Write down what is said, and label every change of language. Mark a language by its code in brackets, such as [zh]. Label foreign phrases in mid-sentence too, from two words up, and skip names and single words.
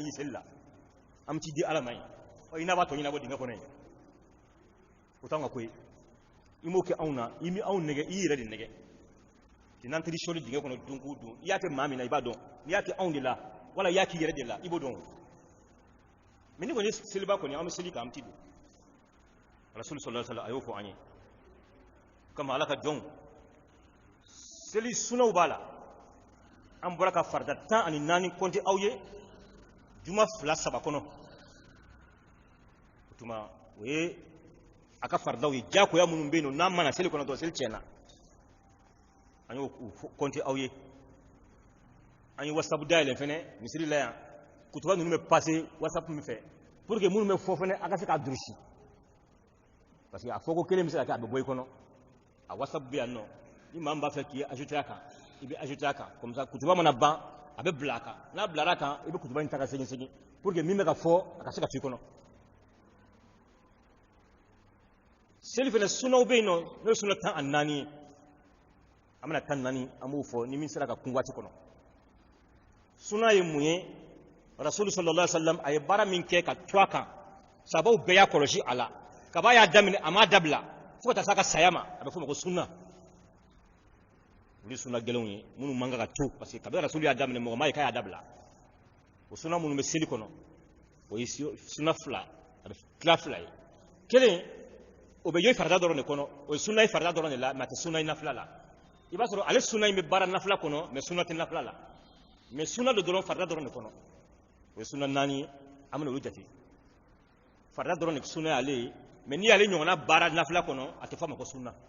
[bm] y'i seli la an bɛ t'i di ala ma yen i n'a b'a tɔ ɲɛnabɔ dingɛ kɔnɔ yen o t'anw ka ko ye i m'o kɛ anw na i bɛ anw nɛgɛ i yɛrɛ de nɛgɛ n'an teri sɔli dingɛ kɔnɔ don o don i y'a kɛ maa min na i b'a dɔn n'i y'a kɛ anw de la wala i y'a k'i yɛrɛ de la i b'o dɔn mais ni kɔni seliba kɔni an bɛ seli kan an bɛ t'i don [ar] رسول صلى الله عليه وسلم [bm] a y'o fɔ an ye kama ala ka jɔnw seli sunaw b'a la an bɔra ka farida 14 compter aw ye juma 2-3 kɔnɔ o tuma o ye a ka faridaw ye diyagoya minnu bɛ yen nɔ n'an mana seli kɔnɔ dɔrɔn seli tiɲɛna an y'o compter aw ye an ye whatsapp dayɛlɛ fɛnɛ misiri la yan kutuba ninnu bɛ passer whatsapp min fɛ [fr] pour que [bm] minnu bɛ fɔ fɛnɛ a ka se k'a durusi parce que a fɔ ko kelen bɛ se ka kɛ a bɛ bɔ i kɔnɔ a whatsapp bɛ yan nɔ ni maa min b'a fɛ k'i ajouter a kan i bɛ ajouter a kan [fr] comme ça [bm] kutuba mana ban a bɛ bila a kan n'a bilara a kan i bɛ kutuba in ta ka segin [fr] pour que [bm] min bɛ ka fɔ a ka se ka to i kɔnɔ seli fɛnɛ sunaw bɛ yen nɔ n'o ye suna 14 ye an bɛna 14 an b'o fɔ ni min sera ka kun waati kɔnɔ suna ye mun ye rasulu [ar] صلى الله عليه وسلم [bm] a ye baara min kɛ ka to a kan sabaw bɛɛ y'a kɔlɔsi a la kaba y'a daminɛ a m'a dabila fo ka taa s'a ka saya ma a bɛ fɔ o ma ko sunna olu ye sunna gɛlɛnw ye minnu man kan ka to [fr] parce que [bm] kabini rasulu y'a daminɛ mɔgɔ ma ye k'a y'a dabila o sunna minnu bɛ seli kɔnɔ o ye sunna 2 a bɛ tila 2 ye kelen o bɛ ye farida dɔrɔn de kɔnɔ o ye sunna ye farida dɔrɔn de la mais a tɛ sunna ye nafila la i b'a sɔrɔ ale sunna in bɛ baara nafila kɔnɔ mais sunna tɛ nafila la mais sunna do dɔrɔn farida dɔrɔn de kɔnɔ o ye sunna 4 ye an bɛna olu jate farida dɔrɔn de sunna y'ale ye mais n'i y'ale ɲɔgɔnna baara nafila kɔnɔ a tɛ fɔ a ma ko sunna